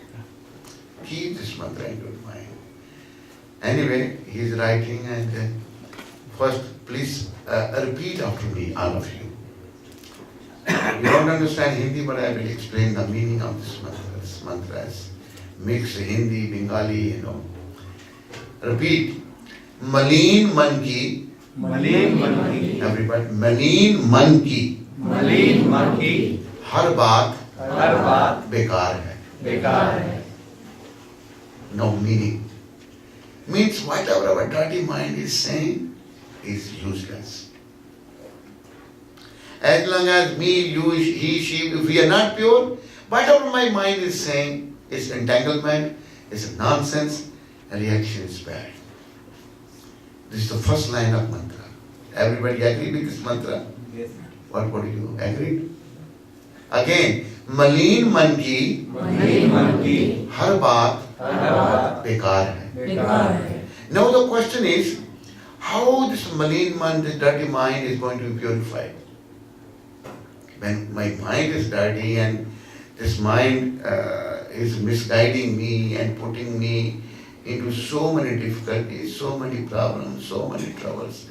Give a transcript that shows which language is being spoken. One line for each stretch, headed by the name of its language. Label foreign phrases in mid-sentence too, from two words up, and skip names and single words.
English: Keep this mantra in your mind. Anyway, he is writing and first please repeat after me, all of you. You don't understand Hindi, but I will explain the meaning of this mantra. This mantra is mixed Hindi, Bengali, Repeat.
Hindi: मलीन मन की. मलीन मन की. Everybody. मलीन मन की. मलीन मन की. हर बात बेकार है. बेकार है.
English: No meaning. Means whatever our dirty mind is saying is useless. As long as me, you, he, she, if we are not pure, whatever my mind is saying is entanglement, is nonsense, and reaction is bad. This is the first line of mantra. Everybody agree with this mantra? Yes. What do you agree? Again,
Hindi: मलीन मन की हर बात बेकार है.
English: Now the question is, how this
Hindi: मलीन मन,
English: this dirty mind is going to be purified? When my mind is dirty and this mind is misguiding me and putting me into so many difficulties, so many problems, so many troubles.